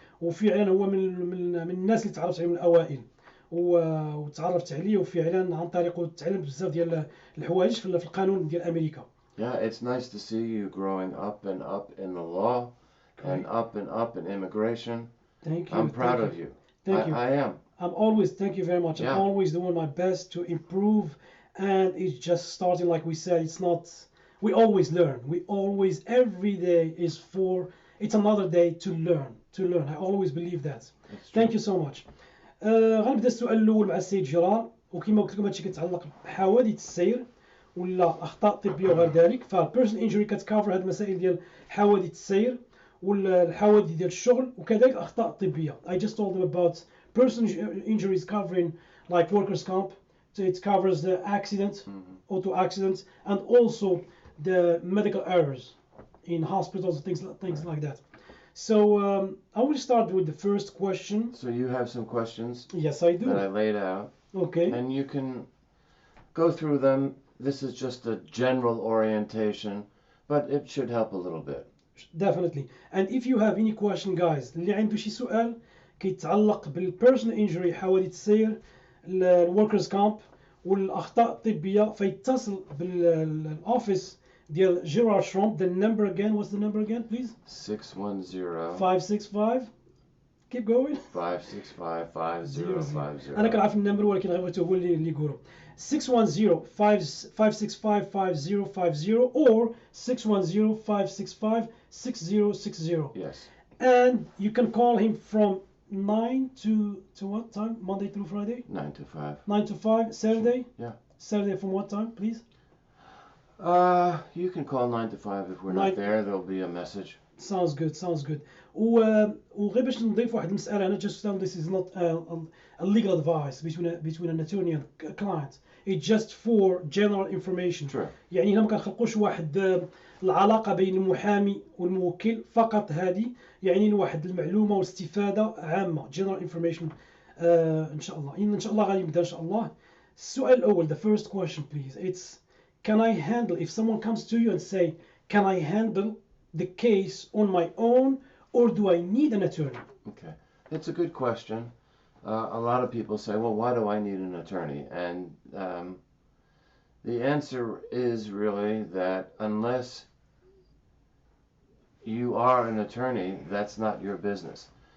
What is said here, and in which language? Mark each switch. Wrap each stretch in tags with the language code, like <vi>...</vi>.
<ar>وفعلا هو من الناس اللي تعرفت عليهم من الأوائل، وتعرفت عليه، وفعلا عن طريقه تعلمت بزاف ديال الحوايج في القانون ديال امريكا.</ar> <en>Yeah, it's nice to see you growing up and up in the law and up in immigration. Thank you. I'm proud of you. Thank you. I am. Thank you very much. Yeah. I'm always doing my best to improve, and it's just starting, like we said. We always learn. Every day it's another day to learn. I always believe that. Thank you so much.</en> <ar>غنبدا السؤال الاول مع السيد جيرار. وكما قلت لكم هادشي كيتعلق بحوادث السير ولا اخطاء طبيه وغير ذلك. فالبيرسونال انجري كتكافر هاد المسائل ديال حوادث السير والحوادث ديال الشغل وكذلك الاخطاء الطبيه.</ar> <en>I just told them about Person injuries covering like workers' comp. So it covers the accident, auto accidents, and also the medical errors in hospitals, things like that. So I will start with the first question. So you have some questions? Yes, I do. That I laid out. Okay. And you can go through them. This is just a general orientation, but it should help a little bit. Definitely. And if you have any question, guys,</en> <ar>اللي عنده شي سؤال كيتعلق بالبيرسونال انجري حوادث السير الوركرز كامب والاخطاء الطبيه فيتصل بالاوفيس ديال جيرارد شروم.</ar> <en>The number again, what's the number again, please? 610 565. Keep going. 565 5050.</en> <ar>انا كنعرف النمبر ولكن غير هو اللي يقولوا 610 565 5050 or 610 565 6060.</ar> <en>Yes. And you can call him from 9 to what time? Monday through Friday? 9 to 5. 9 to 5. Saturday? Yeah. Saturday from what time, please? You can call 9 to 5 if we're 9 not there. There'll be a message. Sounds good, sounds good.</en> <ar>وغير باش نضيف واحد المسألة هنا,</ar> <en>just to this is not a legal advice between an attorney and a client. It's just for general information. Sure.</en> <ar>يعني هنا ما كنخلقوش واحد العلاقة بين المحامي والموكل فقط, هذه يعني واحد المعلومة واستفادة عامة, general information. إن شاء الله غادي نبدأ إن شاء الله. السؤال الأول,</ar> <en>the first question please, it's can I handle, if someone comes to you and say, can I handle the case on my own or do I need an attorney? Okay, it's a good question. A lot of people say, well, why do I need an attorney? And the answer is really that unless you are an attorney, that's not your business.</en>